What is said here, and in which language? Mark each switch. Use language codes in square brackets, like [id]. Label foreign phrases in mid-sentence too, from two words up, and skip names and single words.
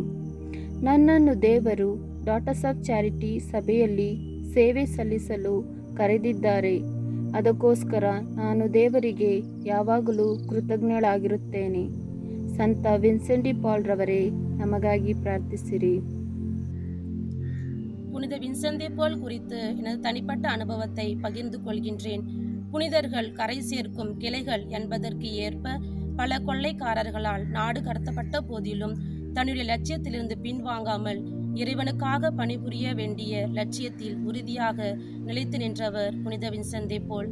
[kn] ನನ್ನನ್ನು ದೇವರು ಡಾಟರ್ಸ್ ಆಫ್ ಚಾರಿಟಿ ಸಭೆಯಲ್ಲಿ ಸೇವೆ ಸಲ್ಲಿಸಲು ಕರೆದಿದ್ದಾರೆ. ಅದಕ್ಕೋಸ್ಕರ ನಾನು ದೇವರಿಗೆ ಯಾವಾಗಲೂ ಕೃತಜ್ಞಳಾಗಿರುತ್ತೇನೆ. ಸಂತ ವಿನ್ಸೆಂಟ್ ಡಿ ಪಾಲ್ ರವರೇ, ನಮಗಾಗಿ ಪ್ರಾರ್ಥಿಸಿರಿ. [ta] புனித வின்சென்ட் தே பால் குறித்து எனது தனிப்பட்ட அனுபவத்தை பகிர்ந்து கொள்கின்றேன். புனிதர்கள் கரை சேர்க்கும் கிளைகள் என்பதற்கு ஏற்ப பல கொள்ளைக்காரர்களால் நாடு கடத்தப்பட்ட போதிலும் தன்னுடைய லட்சியத்திலிருந்து பின்வாங்காமல் இறைவனுக்காக பணிபுரிய வேண்டிய லட்சியத்தில் உறுதியாக நிலைத்து நின்றவர் புனித வின்சென்ட் போல்.